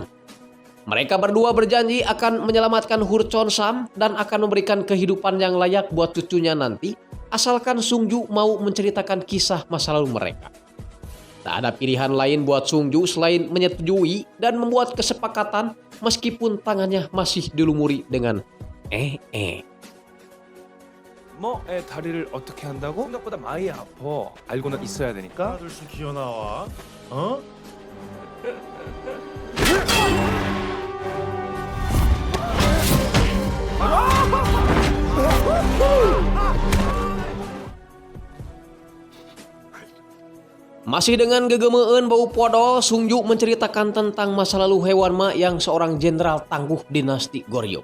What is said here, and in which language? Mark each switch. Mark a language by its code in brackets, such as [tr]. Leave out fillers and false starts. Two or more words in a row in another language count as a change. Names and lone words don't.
[id] Mereka berdua berjanji akan menyelamatkan Hur Chon Sam dan akan memberikan kehidupan yang layak buat cucunya nanti, asalkan Sung Ju mau menceritakan kisah masa lalu mereka. Tak ada pilihan lain buat Sung Ju selain menyetujui dan membuat kesepakatan meskipun tangannya masih dilumuri dengan [ko] 다리를 어떻게 한다고? 생각보다 많이 아파. 알고는 있어야 되니까. 하나둘씩 기어 나와. 어? [id] Masih dengan gegemeun bau podol, Sung Ju menceritakan tentang masa lalu Hewan Ma yang seorang jenderal tangguh dinasti Goryeo.